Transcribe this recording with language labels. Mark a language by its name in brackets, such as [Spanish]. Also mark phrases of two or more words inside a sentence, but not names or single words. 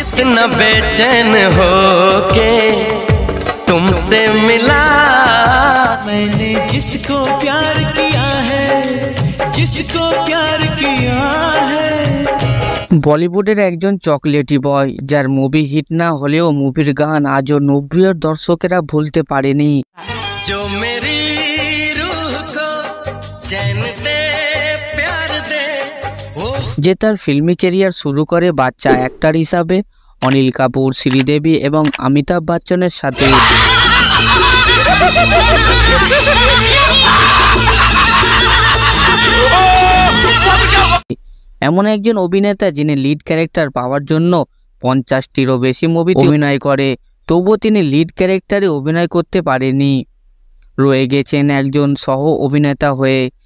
[Hindi] कितना बेचैन हो के तुमसे मिला। मैंने जिसको प्यार किया है, जिसको प्यार किया है। [Bangla] বলিউডের একজন চকলেটি বয় যার মুভি হিট না হলেও মুভির গান আজও 90-এর দর্শকেরা ভুলতে পারেনি। [Hindi] जो मेरी रूह को चैन दे प्यार दे वो। [Bangla] যে তার [English] filmy career [Bangla] শুরু করে বাচ্চা অ্যাক্টর হিসাবে অনিল কাপুর, শ্রীদেবী এবং অমিতাভ বচ্চনের সাথে। এমন একজন অভিনেতা যিনি [English] lead character [Bangla] পাওয়ার জন্য 50টিরও বেশি মুভিতে অভিনয় করে, তবুও তিনি [English] lead characterে [Bangla] অভিনয় করতে পারেনি, রয়ে গেছেন একজন সহ অভিনেতা হয়ে।